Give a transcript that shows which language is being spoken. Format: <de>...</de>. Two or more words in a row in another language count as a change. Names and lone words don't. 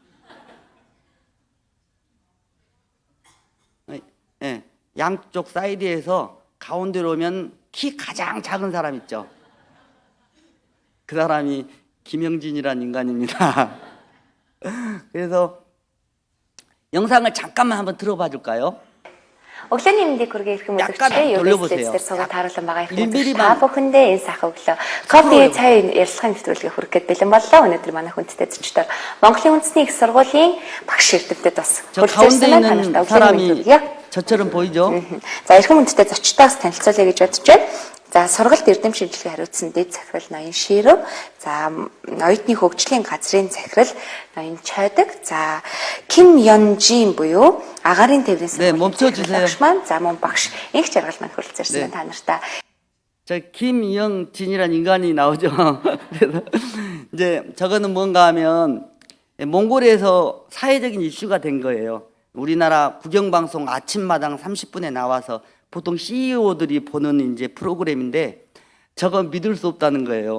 <ko>네, 양쪽 사이드에서 가운데로 오면 키 가장 작은 사람 있죠. 그 사람이 김영진이란 인간입니다. 그래서 영상을 잠깐만 한번 들어봐 줄까요?</ko> <mn>Өглөөний мэндийг хүргэе ирэх</mn> <ko>약간</ko> <mn>үзэгчдээ</mn> <ko>돌려보세요.</ko> <mn>дээр суугаад харуулсан байгаа их 1mm та бүхэндээ энэ сайхан өглөө. Кофе, чай, ярилцлагын нэвтрүүлгийг хүргэх бэлэн боллоо. Өнөөдөр манай хүндтэй зочдоор Монголын үндэсний их сургуулийн багш эрдэмтэд бас</mn> <ko>저 가운데 있는 사람이 저처럼 보이죠?</ko> <mn>За эрхэм хүндтэй зочдоос танилцуулъя гэж бодож байна. За сургалт эрдэм шинжилгээ хариуцсан дэд захирал ноён Ширв, за оюутны хөгжлийн газрын захирал ноён Чойдог, за Ким Ёнжин буюу агаарын тээврийн</mn> <ko>네, 멈춰주세요.</ko> <mn>багш маань, за мөн багш инх жаргал маань хүрэлцээрсэн</mn> <ko>네.</ko> <mn>та нартай.</mn> <ko>저 김영진이란 인간이 나오죠. 그래서 이제 저거는 뭔가 하면 몽골에서 사회적인 이슈가 된 거예요. 우리나라 국영방송 아침마당 30분에 나와서 보통 CEO들이 보는 이제 프로그램인데 저건 믿을 수 없다는 거예요.</ko>